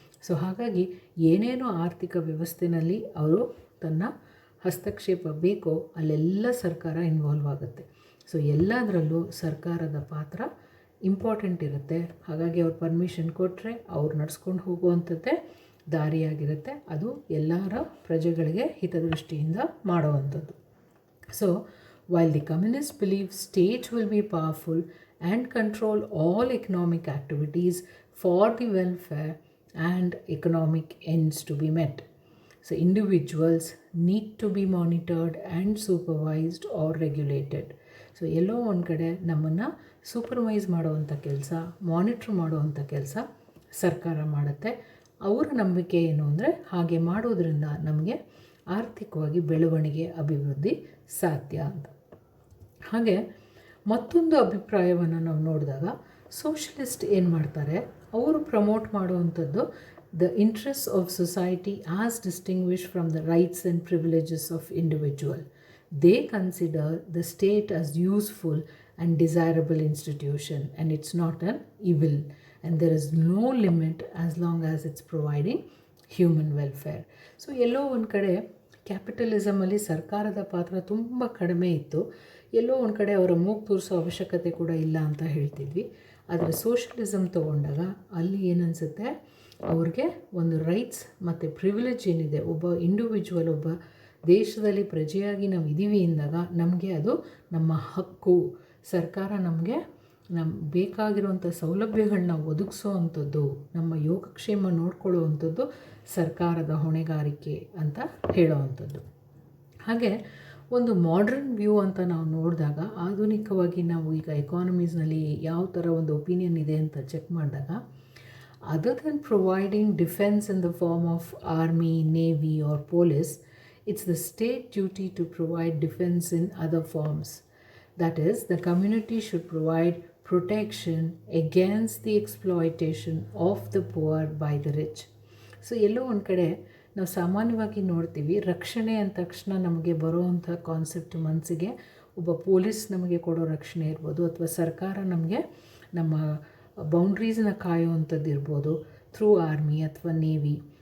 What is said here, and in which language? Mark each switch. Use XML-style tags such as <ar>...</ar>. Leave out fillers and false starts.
<kn>So ಹಾಗಾಗಿ ಏನೇನೋ ಆರ್ಥಿಕ ವ್ಯವಸ್ಥೆಯಲ್ಲಿ ಅವರು ತನ್ನ ಹಸ್ತಕ್ಷೇಪ ಬೇಕೋ ಅಲ್ಲೆಲ್ಲ ಸರ್ಕಾರ ಇನ್ವಾಲ್ವ್ ಆಗುತ್ತೆ. ಸೊ ಎಲ್ಲದರಲ್ಲೂ ಸರ್ಕಾರದ ಪಾತ್ರ ಇಂಪಾರ್ಟೆಂಟ್ ಇರುತ್ತೆ. ಹಾಗಾಗಿ ಅವ್ರು ಪರ್ಮಿಷನ್ ಕೊಟ್ಟರೆ ಅವ್ರು ನಡ್ಸ್ಕೊಂಡು ಹೋಗುವಂಥದ್ದೇ ದಾರಿಯಾಗಿರುತ್ತೆ. ಅದು ಎಲ್ಲರ ಪ್ರಜೆಗಳಿಗೆ ಹಿತದೃಷ್ಟಿಯಿಂದ ಮಾಡುವಂಥದ್ದು.</kn> <en>So while the communists believe state will be powerful and control all economic activities for the welfare and economic ends to be met. So individuals need to be monitored and supervised or regulated.</en> <kn>So ಎಲ್ಲೋ ಒಂದು ಕಡೆ ನಮ್ಮನ್ನು supervise ಮಾಡುವಂಥ ಕೆಲಸ, monitor ಮಾಡುವಂಥ ಕೆಲಸ ಸರ್ಕಾರ ಮಾಡುತ್ತೆ. ಅವರ ನಂಬಿಕೆ ಏನು ಅಂದರೆ ಹಾಗೆ ಮಾಡೋದ್ರಿಂದ ನಮಗೆ ಆರ್ಥಿಕವಾಗಿ ಬೆಳವಣಿಗೆ, ಅಭಿವೃದ್ಧಿ ಸಾಧ್ಯ ಅಂತ. ಹಾಗೆ ಮತ್ತೊಂದು ಅಭಿಪ್ರಾಯವನ್ನು ನಾವು ನೋಡಿದಾಗ ಸೋಷಲಿಸ್ಟ್ ಏನು ಮಾಡ್ತಾರೆ, ಅವರು ಪ್ರಮೋಟ್ ಮಾಡುವಂಥದ್ದು</kn> <en>The interest of society as distinguish from the rights and privileges of individual. They consider the state as useful and desirable institution, and it's not an evil, and there is no limit as long as it's providing human welfare.</en> <kn>So ಎಲ್ಲೋ ಒಂದು ಕಡೆ ಕ್ಯಾಪಿಟಲಿಸಮಲ್ಲಿ ಸರ್ಕಾರದ ಪಾತ್ರ ತುಂಬ ಕಡಿಮೆ ಇತ್ತು. ಎಲ್ಲೋ ಒಂದು ಕಡೆ ಅವರ ಮೂಗು ತೋರಿಸೋ ಅವಶ್ಯಕತೆ ಕೂಡ ಇಲ್ಲ ಅಂತ ಹೇಳ್ತಿದ್ವಿ. ಆದರೆ ಸೋಷಲಿಸಮ್ ತೊಗೊಂಡಾಗ ಅಲ್ಲಿ ಏನನ್ಸುತ್ತೆ, ಅವ್ರಿಗೆ ಒಂದು ರೈಟ್ಸ್ ಮತ್ತು ಪ್ರಿವಿಲೇಜ್ ಏನಿದೆ, ಒಬ್ಬ ಇಂಡಿವಿಜುವಲ್, ಒಬ್ಬ ದೇಶದಲ್ಲಿ ಪ್ರಜೆಯಾಗಿ ನಾವು ಇದ್ದೀವಿ ಎಂದಾಗ ನಮಗೆ ಅದು ನಮ್ಮ ಹಕ್ಕು. ಸರ್ಕಾರ ನಮಗೆ ಬೇಕಾಗಿರುವಂಥ ಸೌಲಭ್ಯಗಳನ್ನ ಒದಗಿಸೋ ಅಂಥದ್ದು, ನಮ್ಮ ಯೋಗಕ್ಷೇಮ ನೋಡ್ಕೊಳ್ಳೋ ಸರ್ಕಾರದ ಹೊಣೆಗಾರಿಕೆ ಅಂತ ಹೇಳೋವಂಥದ್ದು. ಹಾಗೆ ಒಂದು ಮಾಡ್ರನ್ ವ್ಯೂ ಅಂತ ನಾವು ನೋಡಿದಾಗ, ಆಧುನಿಕವಾಗಿ ನಾವು ಈಗ ಎಕಾನಮೀಸ್ನಲ್ಲಿ ಯಾವ ಥರ ಒಂದು ಒಪಿನಿಯನ್ ಇದೆ ಅಂತ ಚೆಕ್ ಮಾಡಿದಾಗ,</kn> <en>Other than providing defence in the form of army, navy or police, it's the state duty to provide defense in other forms. That is, the community should provide protection against the exploitation of the poor by the rich.</en> <kn>So ಎಲ್ಲೋ ಒಂದು ಕಡೆ ನಾವು ಸಾಮಾನ್ಯವಾಗಿ ನೋಡ್ತೀವಿ, ರಕ್ಷಣೆ ಅಂದ ತಕ್ಷಣ ನಮಗೆ ಬರೋವಂಥ concept ಮನಸ್ಸಿಗೆ ಒಬ್ಬ ಪೊಲೀಸ್ ನಮಗೆ ಕೊಡೋ ರಕ್ಷಣೆ ಇರ್ಬೋದು, ಅಥವಾ ಸರ್ಕಾರ ನಮಗೆ ನಮ್ಮ ಬೌಂಡ್ರೀಸ್ನ ಕಾಯುವಂಥದ್ದು ಇರ್ಬೋದು ಥ್ರೂ ಆರ್ಮಿ ಅಥವಾ ನೇವಿ.</kn>